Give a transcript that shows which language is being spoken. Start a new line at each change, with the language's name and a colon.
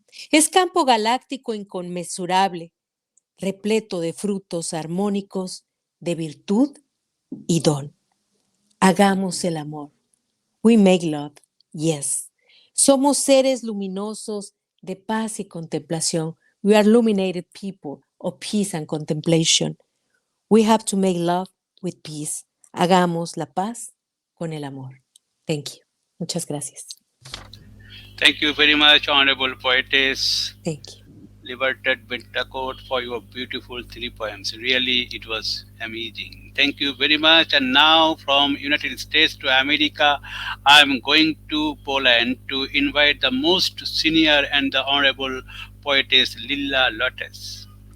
Spanish: Es campo galáctico inconmensurable, repleto de frutos armónicos, de virtud y don.
English: Hagamos el amor. We make love, yes.
Spanish: Somos seres luminosos de paz y contemplación.
English: We are illuminated people of peace and contemplation. We have to make love with peace.
Spanish: Hagamos la paz con el amor.
English: Thank you. Muchas gracias. Thank you very much, Honorable Poetess Thank you. Libertad Betancourt, for your beautiful three poems. Really, it was amazing. Thank you very much. And now from United States to America, I'm going to Poland to invite the most senior and the Honorable Poetess Lilla Latas.